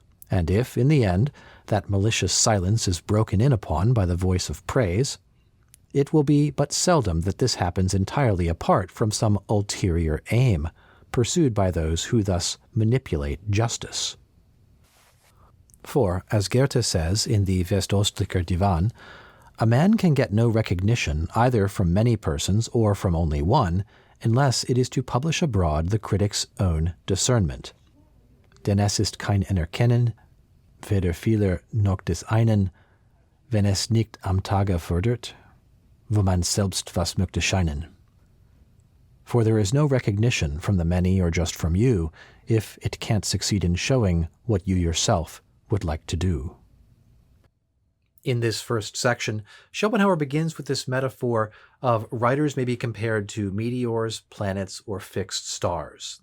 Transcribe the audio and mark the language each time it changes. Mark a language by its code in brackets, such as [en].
[en] And if, in the end, that malicious silence is broken in upon by the voice of praise, it will be but seldom that this happens entirely apart from some ulterior aim, pursued by those who thus manipulate justice. For, as Goethe says in the Westostlicher Divan, a man can get no recognition either from many persons or from only one, unless it is to publish abroad the critic's own discernment. [de] Denn es ist kein Anerkennen, weder vieler noch des einen, wenn es nicht am Tage fördert, wo man selbst was möchte scheinen. [en] For there is no recognition from the many or just from you, if it can't succeed in showing what you yourself would like to do. In this first section, Schopenhauer begins with this metaphor of writers may be compared to meteors, planets, or fixed stars.